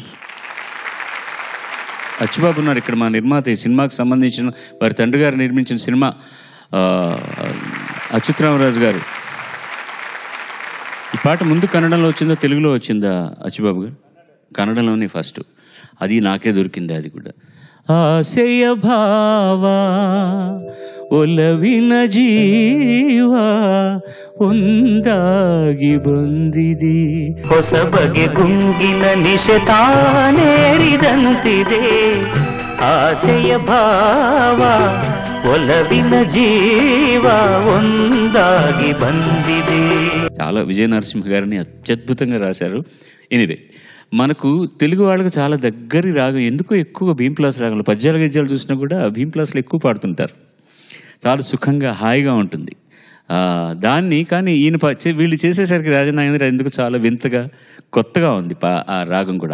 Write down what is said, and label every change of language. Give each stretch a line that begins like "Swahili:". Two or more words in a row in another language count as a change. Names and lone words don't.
Telugu: అచ్చుబాబు ఉన్నారు ఇక్కడ, మా నిర్మాత. ఈ సినిమాకి సంబంధించిన వారి తండ్రి గారు నిర్మించిన సినిమా అచ్యుతరామరాజు గారు. ఈ పాట ముందు కన్నడంలో వచ్చిందా తెలుగులో వచ్చిందా అచ్చుబాబు గారు? కన్నడంలోనే ఫస్ట్, అది నాకే దొరికింది. అది కూడా
Kannada: ಆಸೆಯ ಭಾವ ಒಲವಿನ ಜೀವ ಒಂದಾಗಿ ಬಂದಿದೆ ಹೊಸ ಬಗೆ ಗುಂಗಿನ ನಿಶೆ ತಾನೇರಿದಂತಿದೆ ಆಸೆಯ ಭಾವ ಒಲವಿನ ಜೀವ ಒಂದಾಗಿ ಬಂದಿದೆ.
Telugu: చాలా విజయ నరసింహ గారిని అత్యద్భుతంగా రాశారు. ఎనివే, మనకు తెలుగు వాళ్ళకి చాలా దగ్గరి రాగం, ఎందుకో ఎక్కువ భీంప్లాస్ రాగంలో పద్యాల గద్యాలు చూసినా కూడా భీంప్లాస్లో ఎక్కువ పాడుతుంటారు. చాలా సుఖంగా హాయిగా ఉంటుంది దాన్ని. కానీ ఈయన వీళ్ళు చేసేసరికి రాజనాగేంద్ర ఎందుకు చాలా వింతగా కొత్తగా ఉంది ఆ రాగం కూడా.